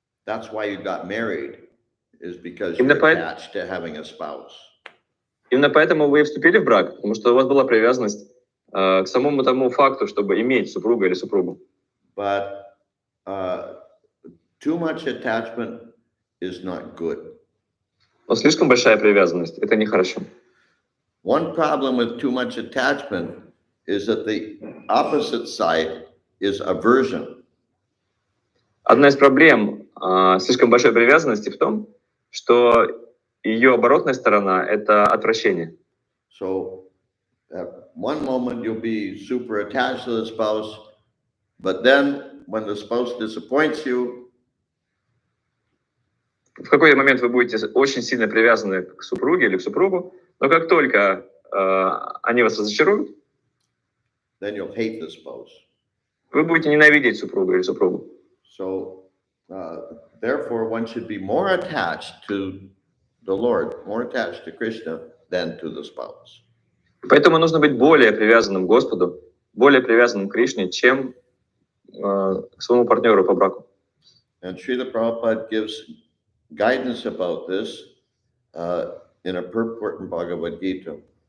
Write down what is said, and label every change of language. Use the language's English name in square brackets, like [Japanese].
[English] That's why you got married, is because you're attached to having a spouse. [Russian] Именно поэтому вы и вступили в брак, потому что у вас была привязанность к самому тому факту, чтобы иметь супруга или супругу. [English] But too much attachment is not good. [Russian] Но слишком большая привязанность — это нехорошо. [English] One problem with too much attachment is that the opposite side is aversion. [Russian] Одна из проблем слишком большой привязанности в том, что ее оборотная сторона — это отвращение. [English] So at one moment you'll be super attached to the spouse, but then when the spouse disappoints you, [Russian] в какой-то момент вы будете очень сильно привязаны к супруге или к супругу, но как только они вас разочаруют, [English] then you'll hate the spouse. [Russian] Вы будете ненавидеть супруга или супругу. [English] So therefore one should be more attached to the Lord, more attached to Krishna than to the spouse. [Russian] Поэтому нужно быть более привязанным к Господу, более привязанным к Кришне, чем к своему партнеру по браку. [English] And Srila Prabhupada gives guidance about this in a purport in Bhagavad Gita.